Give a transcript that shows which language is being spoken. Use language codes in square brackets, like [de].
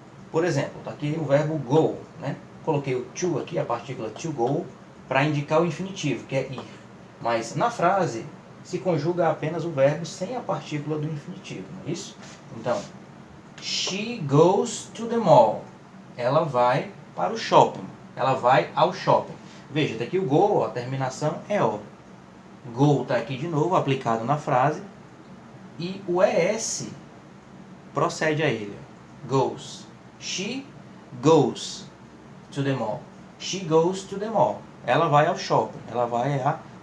[pt] Por exemplo, está aqui o verbo go, né? Coloquei o to aqui, a partícula to go, para indicar o infinitivo, que é ir. Mas na frase se conjuga apenas o verbo sem a partícula do infinitivo, não é isso? [en] Então, she goes to the mall. [pt] Ela vai para o shopping. Ela vai ao shopping. Veja, está aqui o go, a terminação é o. Go está aqui de novo, aplicado na frase. E o es procede a ele. Goes. [en] She goes to the mall. She goes to the mall. [pt] Ela vai ao shopping. Ela vai a...